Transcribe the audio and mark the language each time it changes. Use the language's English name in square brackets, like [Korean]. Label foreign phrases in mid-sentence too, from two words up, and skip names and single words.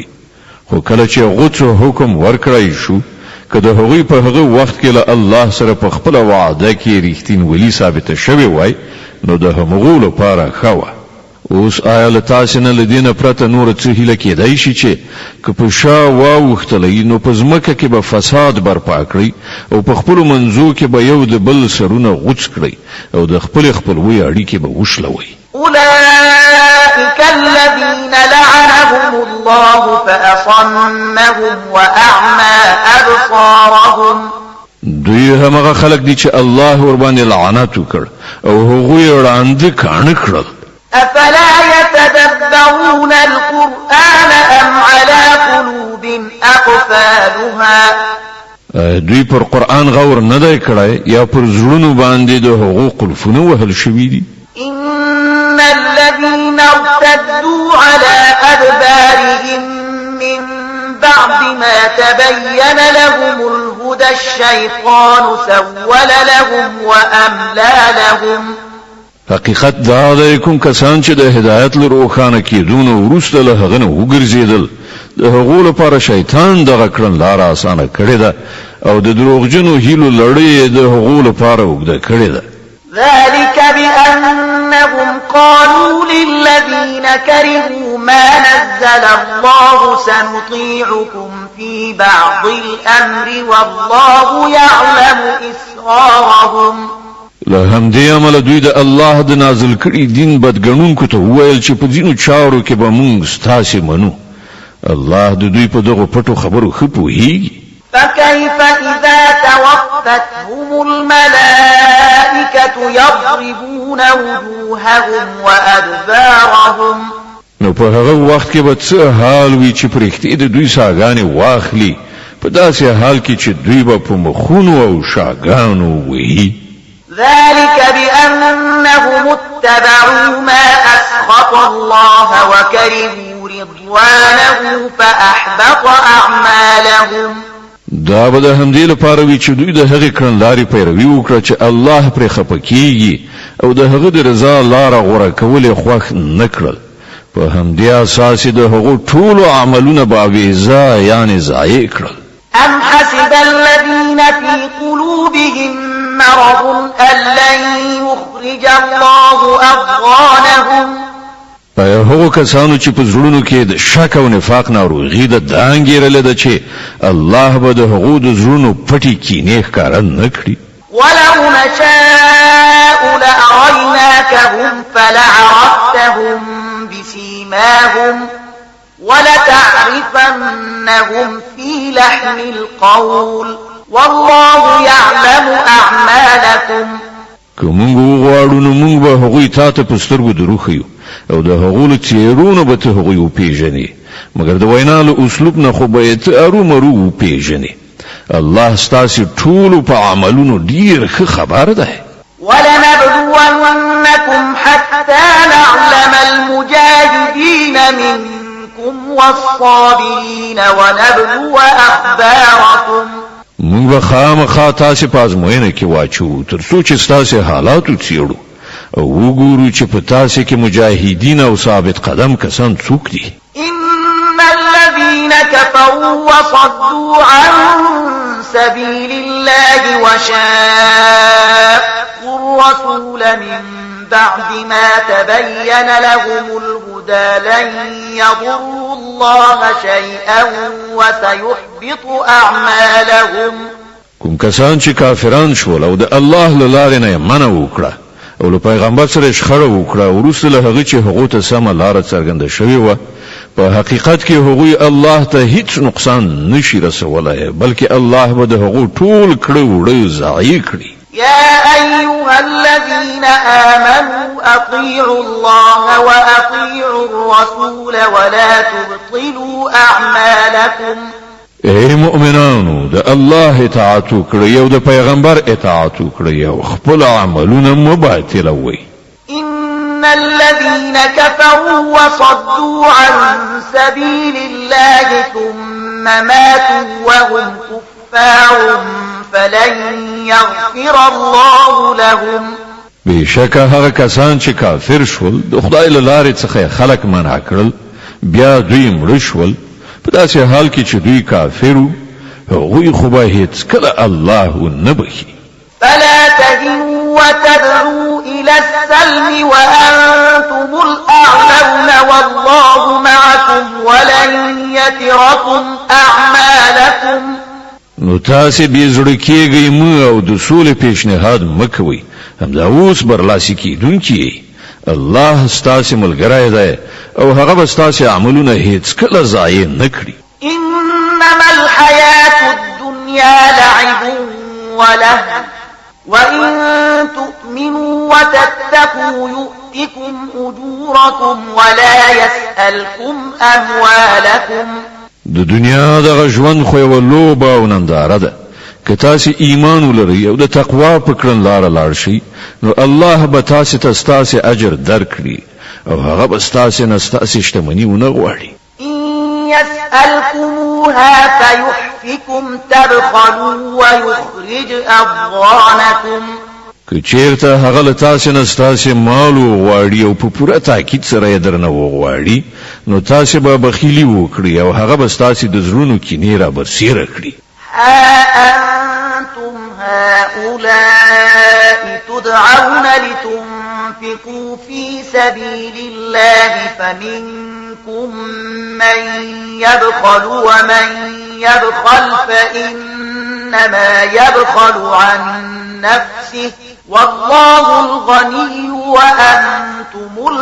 [Pashto] خو کله چې غوڅ حکم ورکړی شو که د هغوی په هغه وخت کې له الله سره په خپل وعده کې ریښتینولي ثابته شوې وای نو د همغو لپاره ښه وه. اوس آیا له تاسې نه له دې نه پرته نوره څه هیله کېدی شي چې که په شا واوښتلی نو په ځمکه کې به فساد برپا کړئ او په خپلو منځو کې به یو د بل سرونه غوڅ کړئ او د خپلې خپلوۍ اړیکې به وشلوئ. [Arabic] أولئك الذين لعنهم الله فأصمهم وأعمى أبصارهم. [Pashto] دوی همغه خلق دي چې الله ور باندې لعنت وکړ او هغوی وړاندې کاڼه کړل. [Arabic] أفلا يتدبرون القرآن أم على قلوب أقفالها. [Pashto] دوی پر قرآن غور نه دی کړی یا پر زړونو باندې د هغو قلفونه وهل شوي دي. [Arabic] إن الذين ارتدوا على أدبارهم من بعد ما تبين لهم الهدى الشيطان سول لهم وأملى لهم. [Pashto] حقیقت دا دی کوم کسان چې د هدایت له روښانه کېدو وروسته له هغه نه وګرځېدل د هغو لپاره شیطان دغه کړنلاره اسانه کړې ده او د دروغجنو هیلو لړۍ د هغو لپاره اوږده کړې ده. [Arabic] ذلك بأنهم قالوا للذين كرهوا ما نزل الله سنطيعكم في بعض الأمر والله يعلم إسرارهم. [Pashto] له همدې عمله دوی د الله د نازل کړي دین بدګنونکو ته وویل چې په ځینو چارو کې به موږ ستاسې منو. الله د دوی په دغو پټو خبرو ښه پوهیږي. [Arabic] فكيف إذا توفتهم الملائكة يضربون وجوههم وأدبارهم. [Pashto] نو په هغه وخت کې به څه حال وي چې پرښتې د دوی ساګانې واخلي په داسې حال کې چې دوی به په مخونو او شاګانو وهي. [Arabic] ذلك بأنهم اتبعوا ما أسخط الله وكرهوا رضوانه فأحبط أعمالهم. [Pashto] دا به د همدې لپاره وي چې دوی د هغې کړنلارې پیروي وکړه چې الله پرې خفه کیږي او د هغه د رضا لاره غوره کول یې خوښ نه کړل. په همدې اساس د هغو ټولو عملونه به اغېزه یعنې ضایع کړل. [Arabic] أم حسب الذين في قلوبهم مرض أن لن يخرج الله أضغانهم. [Pashto] هغو کسانو چې په زړونو کې د شک او نفاق ناروغي ده دا انګېرلې ده چې الله به د هغو د زړونو پټې کینې ښکاره نه کړي. [Arabic] ولو نشاء لأريناكهم فلعرفتهم بسيماهم ولتعرفنهم في لحن القول والله يعلم أعمالكم. [Pashto] که موږ وغواړو نو موږ به هغوی تا ته په سترګو دروښیو او د هغو له څېرونو به ته هغوی وپېژنې، مګر د وینا له اسلوب نه خو به یې ته ارومرو وپېژنې. الله ستاسې ټولو په عملونو ډېر ښه خبر دی. [Arabic] ولنبلونكم حتى نعلم المجاهدين منكم والصابرين ونبلو أخباركم. [Pashto] موږ به خامخا تاسې په ازموینه کې واچو تر څو چې ستاسې حالات وڅېړو او وګورو چې په تاسې کې مجاهدین او ثابت قدم کسان څوک دي. [Arabic] إن الذين كفروا وصدوا عن سبيل الله وشاقوا الرسول من بعد ما تبين لهم الهدى لن يضروا الله شيئا وسيحبط أعمالهم. [Pashto] کوم کسان چې کافران شول او د الله له لارې نه یې منع وکړه او له پیغمبر سره شخړه وکړه او وروسته له هغه چې هغو ته سمه لاره څرګنده شوې وه، په حقیقت کې هغوی الله ته هیڅ نقصان نشي رسولی، بلکې الله به د هغو ټول کړه وړه ضایع کړي. [Arabic] يا أيها الذين آمنوا أطيعوا الله وأطيعوا الرسول ولا تبطلوا أعمالكم. [Pashto] اے مؤمنانو د الله اطاعت وکړئ او د پیغمبر اطاعت وکړئ او خپل عملونه مه باطلوئ. [Arabic] إن الذين كفروا وصدوا عن سبيل الله ثم ماتوا وهم كفار فلن يغفر الله لهم. [Pashto] بشکه هغه کسان چې کافر شول د خدای له لارې څخه خلق منع کړل بیا دوی مړه شول په داسې حال کې چې دوی کافرو، هغوی خو به هیڅکله الله نه بخي. [Arabic] فلا تهنوا وتدعوا إلى السلم وأنتم الأعلون والله معكم ولن يتركم أعمالكم. [Pashto] نو تاسې بې زړه کېږئ مه او د سولې پیشنهاد مه کوئ، همدا اوس برلاسي کېدونکي یې. الله ستاسې ملګری دی او هغه به ستاسې عملونه هیڅکله ضایع نه کړي. [Arabic] إنما الحياة الدنيا لعب ولهو وإن تؤمنوا وتتقوا يؤتكم أجوركم ولا يسألكم أموالكم. [Pashto] د دنیا دغه ژوند خو یوه لوبه او ننداره ده. که تاسې ایمان ولرئ او د تقوا په کړنلاره لاړ شئ نو الله به تاسې ته ستاسې اجر درکړي او هغه به ستاسې نه ستاسې شتمني ونه غواړي. [Arabic] إن يسألكموها فيحفكم تبخلوا ويخرج أضغانكم. [Pashto] که چیرته هغه له تاسې نه ستاسې مال وغواړي او په پوره تاکید سره یې درنه وغواړي نو تاسې به بخیلي وکړي او هغه به ستاسې د زړونو کینې را برسېره کړي. [Arabic] ها أنتم هؤلاء تدعون لتنفقوا في سبيل الله فمنكم من يبخل ومن يبخل فإنما يبخل عن نفسه والله الغني وأنتم